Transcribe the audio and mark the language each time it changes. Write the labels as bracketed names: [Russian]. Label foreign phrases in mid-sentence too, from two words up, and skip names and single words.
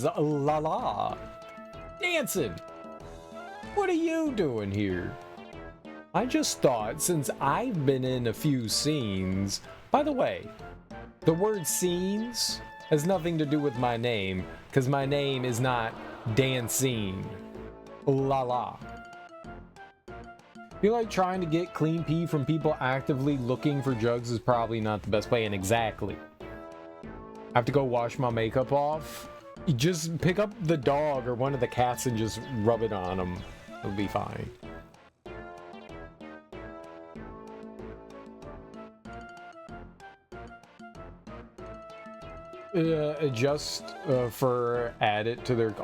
[English] La la. Dancing. What are you doing here? I just thought, since I've been in a few scenes... By the way, the word scenes has nothing to do with my name, because my name is not Dancine. La la. Feel like trying to get clean pee from people actively looking for drugs is probably not the best plan. Exactly. I have to go wash my makeup off. You just pick up the dog or one of the cats and just rub it on them. It'll be fine. Just for add it to their...